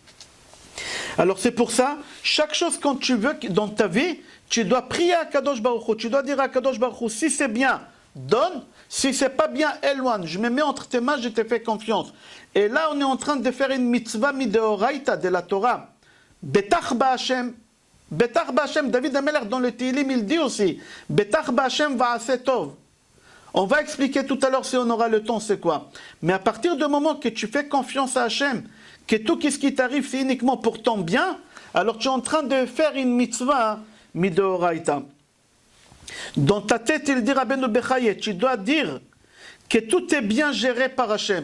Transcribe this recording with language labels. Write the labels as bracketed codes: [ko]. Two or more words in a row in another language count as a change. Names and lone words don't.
[fr] Alors c'est pour ça, chaque chose quand tu veux dans ta vie, tu dois prier à [he] קדוש ברוך הוא. [fr] Tu dois dire à [he] קדוש ברוך הוא, [fr] si c'est bien, donne. Si c'est pas bien, éloigne. Je me mets entre tes mains, je te fais confiance. Et là, on est en train de faire une [he] מצוה מדאורייתא [fr] de la Torah. [he] בטח בה. בטח בה, [fr] David Amelech dans le Tehillim, il dit aussi, [he] בטח בה' ועשה טוב. [fr] On va expliquer tout à l'heure si on aura le temps, c'est quoi. Mais à partir du moment que tu fais confiance à Hachem, que tout ce qui t'arrive, c'est uniquement pour ton bien, alors tu es en train de faire une [he] מצוה מדאורייתא. [fr] Dans ta tête, il dit Rabbeinu Bechaye, tu dois dire que tout est bien géré par Hachem.